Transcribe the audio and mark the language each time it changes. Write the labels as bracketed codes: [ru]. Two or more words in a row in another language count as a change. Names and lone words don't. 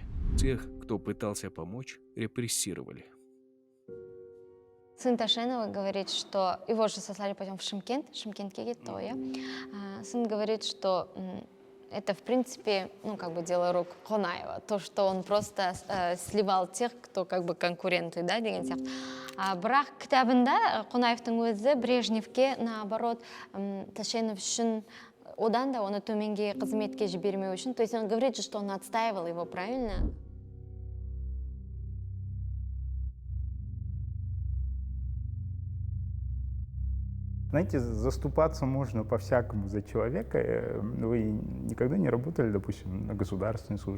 [ru] Тех, кто пытался помочь, репрессировали. Сын Ташенова говорит, что его же сослали потом в Шымкент, Шымкентке, то я. Сын говорит, что Это, в принципе, дело рук Қонаева. То, что он просто сливал тех, кто конкуренты, [kk] да, деген сияқты. Бірақ кітабында Қонаевтың өзі Брежневке, наоборот, Тәшенов үшін одан да оны төменге қызметке жібермеу үшін. [ru] То есть он говорит, что он отстаивал его, правильно? Знаете, заступаться можно по-всякому за человека. Вы никогда не работали, допустим, на государственной службе?